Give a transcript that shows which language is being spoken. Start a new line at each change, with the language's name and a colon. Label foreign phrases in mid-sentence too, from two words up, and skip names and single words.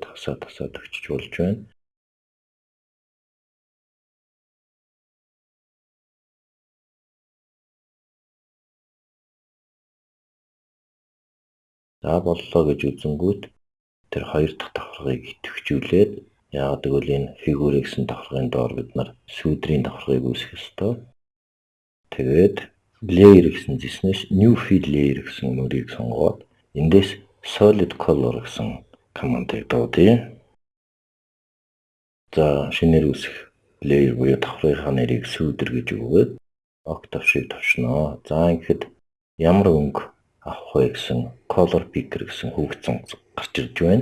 Mongolian: Тасаад өгчөж болж байна. За боллоо гэж үзэнгүүт тэр хоёр дахь давхаргыг идэвхжүүлээд яагаад гэвэл энэ фигур гэсэн давхаргын доор бид нар сүүдрийн давхаргыг үүсгэх ёстой. Тэгээд layer гэсэн зэснээс
English: new fill layer
Mongolian: гэсэн мөрийг сонгоод эндээс
English: solid color
Mongolian: гэсэн командыг дуудъя. За шинээр үүсэх layer буюу давхрынхаа нэрийг сүүдэр гэж өгөөд octave шиг товшноо. За ингээд ямар өнгө авах вэ гэсэн
English: color picker
Mongolian: гэсэн хөгжсөн гарч ирж байна.